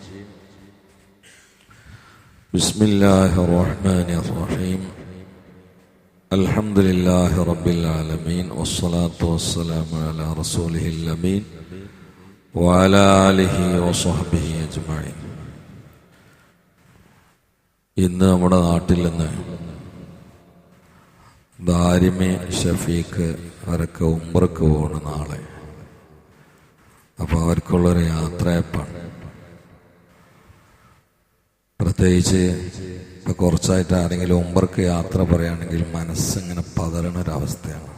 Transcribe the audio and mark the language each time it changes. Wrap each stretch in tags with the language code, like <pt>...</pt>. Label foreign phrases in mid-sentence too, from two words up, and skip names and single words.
<ar>بسم الله الرحمن الرحيم. الحمد لله رب العالمين والصلاة والسلام على رسوله الأمين وعلى آله وصحبه أجمعين.</ar> <ml>ഇന്ന് നമ്മുടെ നാട്ടിൽ നിന്ന് ദാരിമി ഷഫീഖ് അവരൊക്കെ ഉംറക്ക് പോകണ നാളെ. അപ്പോൾ അവർക്കുള്ളൊരു യാത്രയപ്പാണ്. പ്രത്യേകിച്ച് ഇപ്പം കുറച്ചായിട്ട് ആരെങ്കിലും ഉംറക്ക് യാത്ര പറയുകയാണെങ്കിൽ മനസ്സിങ്ങനെ പതറണൊരവസ്ഥയാണ്.</ml>